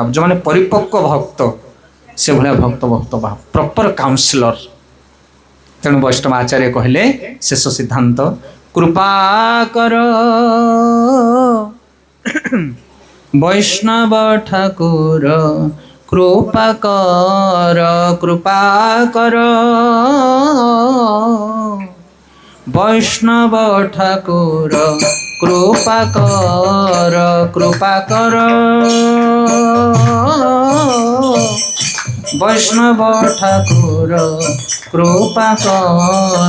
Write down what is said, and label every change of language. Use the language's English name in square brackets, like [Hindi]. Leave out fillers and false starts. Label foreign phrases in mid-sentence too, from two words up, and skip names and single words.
[Odia] ଯେଉଁମାନେ ପରିପକ୍ୱ ଭକ୍ତ, ସେଭଳିଆ ଭକ୍ତ ବହୁତ ଅଭାବ, [English] proper counsellor. [Odia] ତେଣୁ ବୈଷ୍ଣବ ଆଚାର୍ଯ୍ୟ କହିଲେ ଶେଷ ସିଦ୍ଧାନ୍ତ, କୃପା କର ବୈଷ୍ଣବ ଠାକୁର, କୃପା କର, କୃପା କର বৈষ্ণব ঠাকুর কৃপা কর, কৃপা কর বৈষ্ণব ঠাকুর কৃপা কর।